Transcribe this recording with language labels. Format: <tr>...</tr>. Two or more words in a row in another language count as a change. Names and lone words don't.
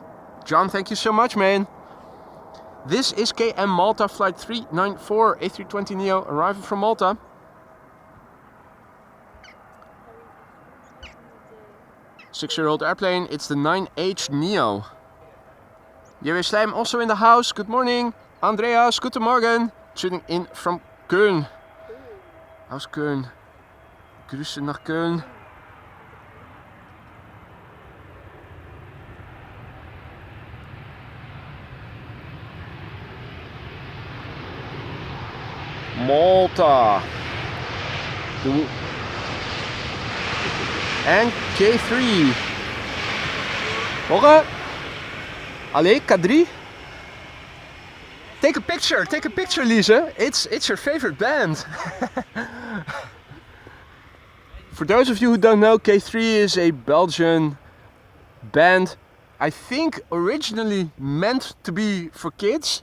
<en>John, thank you so much, man. This is KM Malta flight 394, A320neo, arriving from Malta. Six-year-old airplane, it's the 9H Neo. Jewe Slijm also in the house, good morning.</en> <de>Andreas, guten Morgen. Tuning in from Köln. Aus Köln. Grüße nach Köln. Malta.</de> <nl>En K3. Horen? Allee, K3.</nl> <en>Take a picture, Lise. It's your favorite band. For those of you who don't know, K3 is a Belgian band. I think originally meant to be for kids,</en>